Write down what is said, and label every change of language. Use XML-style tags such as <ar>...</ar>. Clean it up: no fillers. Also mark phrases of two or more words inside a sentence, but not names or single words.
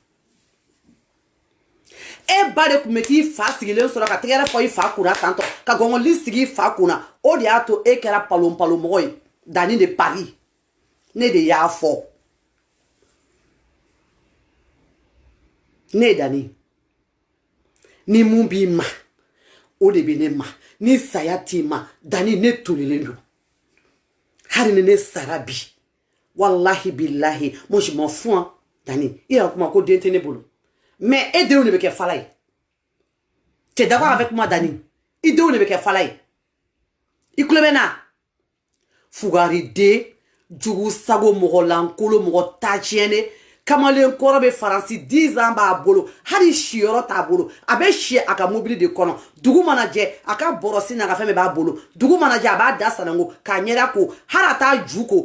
<bm>e ba de tun bɛ k'i fa sigilen sɔrɔ ka tɛgɛrɛ fɔ i fa kunna tantɔ ka gɔngɔli sigi i fa kunna o de y'a to e kɛra palon-palon-mɔgɔ ye Dani de Paris ne de y'a fɔ ne Dani ni mun b'i ma o de bɛ ne ma ni saya t'i ma Dani ne tolilen don hali ni ne sara bi</bm> <ar>wallahi billahi</ar> <fr>moi je m'en fous</fr> <bm>Dani i yɛrɛ kuma ko den tɛ ne bolo mais e denw de bɛ kɛ fala ye</bm> <fr>tu es d'accord avec moi</fr> <bm>Dani i denw de bɛ kɛ fala ye i tulo bɛ na fugariden jugu sago mɔgɔ lankolo mɔgɔ taaciyɛnne kamalen kɔrɔ bɛ faransi 10 ans b'a bolo hali siyɔrɔ t'a bolo a bɛ si a ka mobili de kɔnɔ dugu mana jɛ a ka bɔrɔsi n'a ka fɛn bɛɛ b'a bolo dugu mana jɛ a b'a da sanango k'a ɲɛda ko hali a t'a ju ko</bm>